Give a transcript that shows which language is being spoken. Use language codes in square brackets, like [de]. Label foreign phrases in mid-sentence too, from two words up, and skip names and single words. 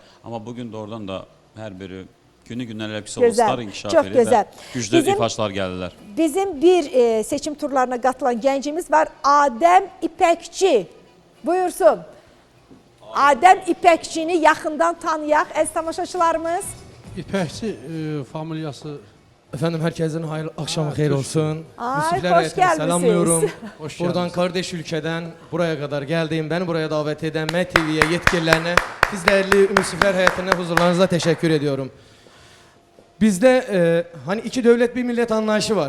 [az] Amma bugün doğrudan da hər biri günü-gündən elə bir Solstar inkişaf edir və güclü ifaçlar gəlirlər. Bizim bir seçim turlarına qatılan gəncimiz var, Adəm İpəkçi. Buyursun. Adəm İpəkçini yaxından tanıyaq, əziz tamaşaçılarımız. İpəkçi familyası. [tr] Efendim herkesin hayırlı akşamı hayır olsun. Ay, hoş selamlıyorum. gelmişsiniz. Buradan kardeş ülkeden buraya kadar geldiğim, beni buraya davet eden MTV'ye yetkililerine, siz değerli müsifler heyetine huzurlarınıza teşekkür ediyorum. Bizde hani iki devlet bir millet anlayışı var.